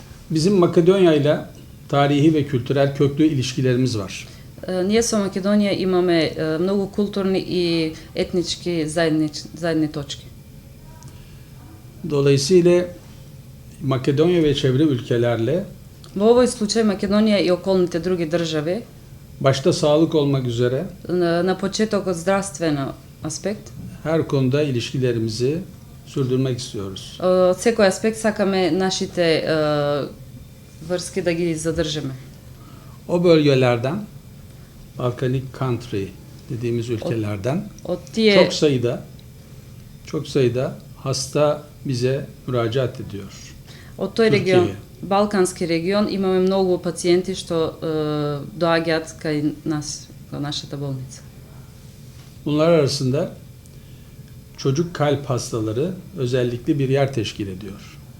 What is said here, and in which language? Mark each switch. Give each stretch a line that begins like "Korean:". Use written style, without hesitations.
Turkish: Bizim Makedonya ile tarihi ve kültürel köklü ilişkilerimiz var.
Macedonian: Ние со Македонија имаме многу културни и етнички заедни точки.
Turkish: Dolayısıyla Makedonya ve çevre ülkelerle
Macedonian: Во овој случај Македонија и околните други држави,
Turkish: başta sağlık olmak üzere
Macedonian: на почетокот здравствен аспект,
Turkish: her konuda ilişkilerimizi sürdürmek istiyoruz.
Macedonian: од секој аспект сакаме нашите врски да ги задржиме.
Turkish: O bölgelerden, Balkanik country dediğimiz ülkelerden
Macedonian: Од тие
Turkish: çok sayıda hasta bize müracaat ediyor.
Macedonian: од тој регион, Турција. Балкански регион, имаме многу пациенти што доаѓаат кај нас, кај нашата болница.
Turkish: Bunlar arasında çocuk kalp hastaları özellikle bir yer teşkil ediyor.